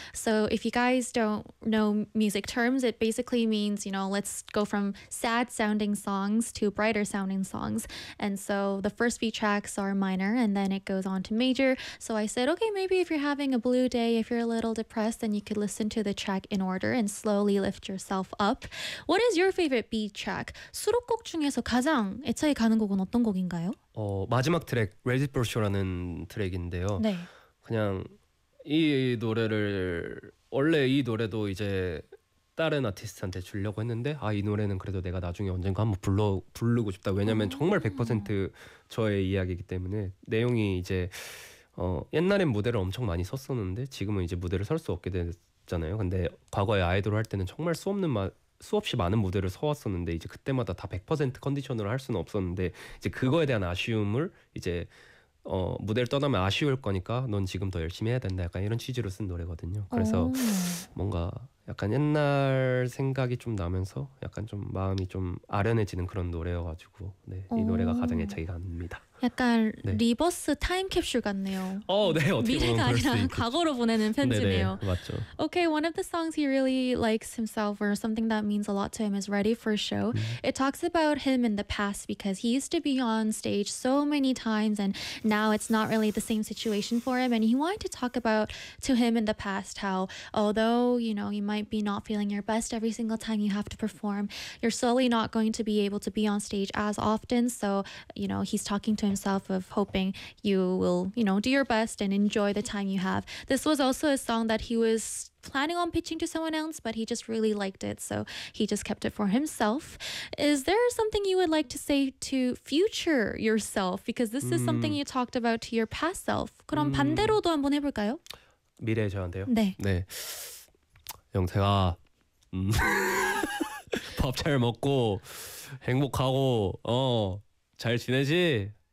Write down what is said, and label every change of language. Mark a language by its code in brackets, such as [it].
[en] So if you guys don't know music terms, it basically means, you know, let's go from sad sounding songs to brighter sounding songs. And so the first few tracks are minor and then it goes on to major. So I said, okay, maybe if you're having a blue day, if you're a little depressed, then you could listen to the track in order and slowly lift yourself up. What is your favorite B track? [ko] 수록곡 중에서 가장 애착이 가는 곡은 어떤 곡인가요? 마지막 트랙, Red Brochure라는 트랙인데요. 네. 그냥 이 노래를 원래 이 노래도 이제 다른 아티스트한테 주려고 했는데 아 이 노래는 그래도 내가 나중에 언젠가 한번 부르고 싶다. 왜냐면 정말 100% 저의 이야기이기 때문에 내용이 이제 옛날엔 무대를 엄청 많이 섰었는데 지금은 이제 무대를 설 수 없게 됐잖아요. 근데 과거에 아이돌을 할 때는 정말 수없이 많은 무대를 서왔었는데 이제 그때마다 다 100% 컨디션으로 할 수는 없었는데 이제 그거에 대한 아쉬움을 이제 무대를 떠나면 아쉬울 거니까 넌 지금 더 열심히 해야 된다 약간 이런 취지로 쓴 노래거든요. 그래서 뭔가 약간 옛날 생각이 좀 나면서 약간 좀 마음이 좀 아련해지는 그런 노래여가지고 네, 이 노래가 가장 애착이 갑니다. 약간 네. 리버스 타임캡슐 같네요. 네, 미래가 아니라 과거로 보내는 편지네요. 네네, 맞죠. [en] Okay, one of the songs he really likes himself or something that means a lot to him is Ready for Show. It talks about him in the past because he used to be on stage so many times and now it's not really the same situation for him. And he wanted to talk about to him in the past how although, you know, you might be not feeling your best every single time you have to perform, you're slowly not going to be able to be on stage as often. So, you know, he's talking to himself of hoping you will, you know, do your best and enjoy the time you have. This was also a song that he was planning on pitching to someone else, but he just really liked it, so he just kept it for himself. Is there something you would like to say to future yourself? Because this is something you talked about to your past self. [ko] 그럼 반대로도 한번 해볼까요? 미래 저한테요? 네. 네. 영태가 밥 잘 먹고 행복하고 잘 지내지?